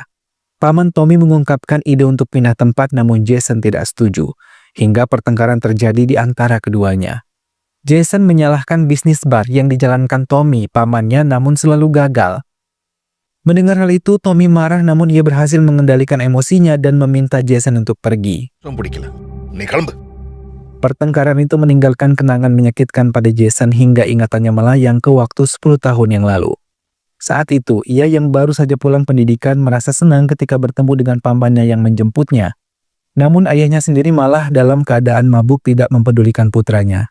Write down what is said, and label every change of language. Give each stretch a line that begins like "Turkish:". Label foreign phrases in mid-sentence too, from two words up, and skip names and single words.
Indonesian: Paman Tommy mengungkapkan ide untuk pindah tempat namun Jason tidak setuju, hingga pertengkaran terjadi di antara keduanya. Jason menyalahkan bisnis bar yang dijalankan Tommy, pamannya, namun selalu gagal. Mendengar hal itu, Tommy marah namun ia berhasil mengendalikan emosinya dan meminta Jason untuk pergi.
Tamil: பிடிக்கல நீ கிளம்பு.
Indonesian: Pertengkaran itu meninggalkan kenangan menyakitkan pada Jason hingga ingatannya melayang ke waktu 10 tahun yang lalu. Saat itu, ia yang baru saja pulang pendidikan merasa senang ketika bertemu dengan pamannya yang menjemputnya. Namun ayahnya sendiri malah dalam keadaan mabuk tidak mempedulikan putranya.